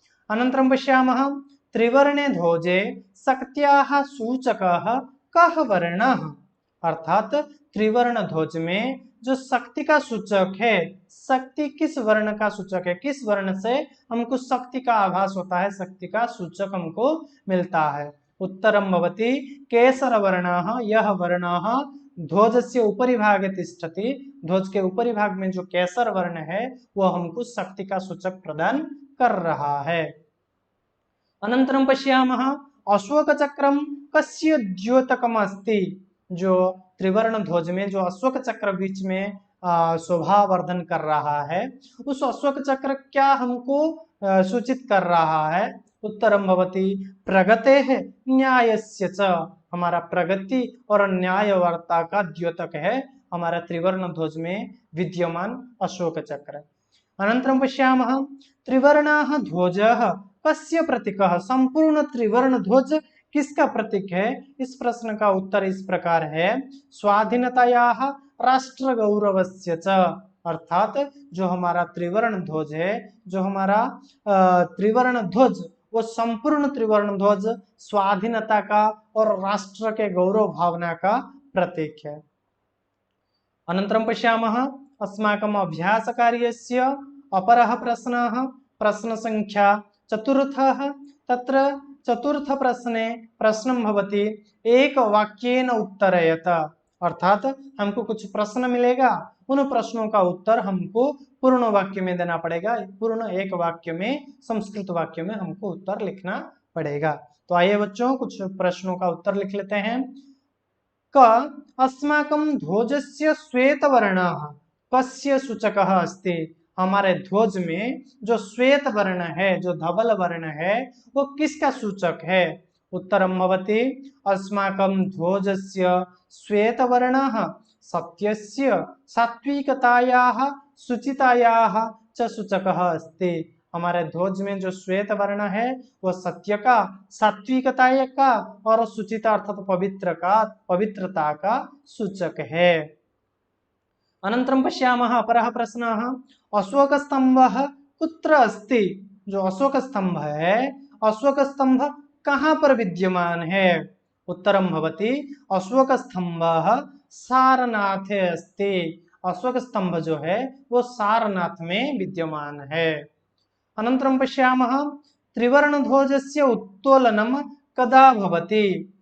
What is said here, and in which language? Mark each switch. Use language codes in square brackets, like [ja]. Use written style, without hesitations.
[sa] अनन्तरं पश्यामः त्रिवर्णे ध्वजे शक्त्याः सूचकः कः वर्णः, [hi] अर्थात त्रिवर्ण ध्वज में जो शक्ति का सूचक है, शक्ति किस वर्ण का सूचक है, किस वर्ण से हमको शक्ति का आभास होता है, शक्ति का सूचक हमको मिलता है। [sa] उत्तरं भवति केसर वर्णः। यह वर्णः ध्वजस्य उपरि भागे तिष्ठति। [hi] ध्वज के उपरि भाग में जो केसर वर्ण है वह हमको शक्ति का सूचक प्रदान कर रहा है। [sa] अनन्तरं पश्यामः अशोक चक्रम कस्य द्योतकम् अस्ति। [hi] जो त्रिवर्ण ध्वज में जो अशोक चक्र बीच में शोभा वर्धन कर रहा है, उस अशोक चक्र क्या हमको सूचित कर रहा है। [sa] उत्तरं भवति प्रगतेः न्यायस्य च। [hi] हमारा प्रगति और न्यायवर्ता का द्योतक है हमारा त्रिवर्ण ध्वज में विद्यमान अशोक चक्र। [sa] अनन्तरं पश्यामः त्रिवर्णाः ध्वजः कस्य प्रतीकः। [hi] संपूर्ण त्रिवर्ण ध्वज किसका प्रतीक है। इस प्रश्न का उत्तर इस प्रकार है [sa] स्वाधीनतायाः राष्ट्र गौरवस्य च। [hi] अर्थात जो हमारा त्रिवर्ण ध्वज है, जो हमारा त्रिवर्ण ध्वज, वो संपूर्ण त्रिवर्ण ध्वज स्वाधीनता का और राष्ट्र के गौरव भावना का प्रतीक है। [sa] अनन्तरं पश्यामः अस्माकम् अभ्यासकार्यस्य अपरः प्रश्नः, प्रश्न संख्या चतुर्थः। तत्र चतुर्थ प्रश्ने प्रश्नं भवति एक वाक्येन उत्तरयत। [hi] अर्थात हमको कुछ प्रश्न मिलेगा, उन प्रश्नों का उत्तर हमको पूर्ण वाक्य में देना पड़ेगा। पूर्ण एक वाक्य में, संस्कृत वाक्य में हमको उत्तर लिखना पड़ेगा। तो आइए बच्चों कुछ प्रश्नों का उत्तर लिख लेते हैं। [sa] क अस्माकं ध्वजस्य श्वेत वर्णः कस्य सूचकः अस्ति। [hi] हमारे ध्वज में जो श्वेत वर्ण है, जो धवल वर्ण है, वो किसका सूचक है। [sa] उत्तरं भवति अस्माकं ध्वजस्य श्वेत वर्णः सत्यस्य सात्विकतायाः शुचितायाः च सूचकः अस्ति। [hi] हमारे ध्वज में जो श्वेत वर्ण है वो सत्य का, सात्विकता का और शुचिता अर्थात पवित्रता का सूचक है। [sa] अनन्तरं पश्यामः अपरः प्रश्नः अशोकस्तम्भः कुत्र अस्ति। [hi] जो अशोक स्तंभ है, अशोक स्तंभ कहाँ पर विद्यमान है? [sa] उत्तरम भवति अशोक स्तंभः सारनाथे अस्ति। [hi] अशोक स्तंभ जो है वो सारनाथ में विद्यमान है। [sa] अनन्तरं पश्यामः त्रिवर्णध्वजस्य उत्तोलनम कदा भवति।